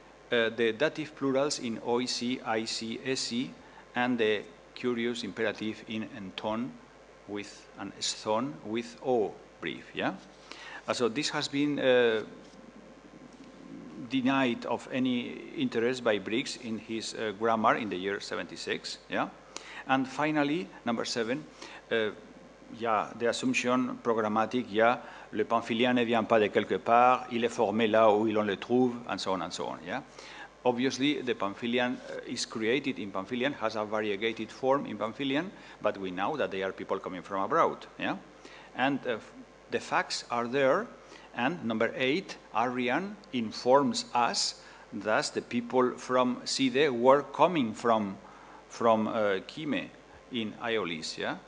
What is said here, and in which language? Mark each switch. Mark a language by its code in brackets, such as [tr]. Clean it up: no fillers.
[en] The dative plurals in OEC, IC, SC, and the curious imperative in enton with an sthon with O brief, yeah? So this has been denied of any interest by Briggs in his grammar in the year 76. Yeah, and finally, number 7, yeah, the assumption programmatic. [fr] Yeah, le pamphilien ne vient pas de quelque part, il est formé là où l'on le trouve, [en] and so on and so on. Yeah, obviously the Pamphilian is created in Pamphilian, has a variegated form in Pamphilian, but we know that they are people coming from abroad. Yeah, and the facts are there, and number 8, Arrian informs us that the people from Side were coming from Kime in Aeolis. Yeah?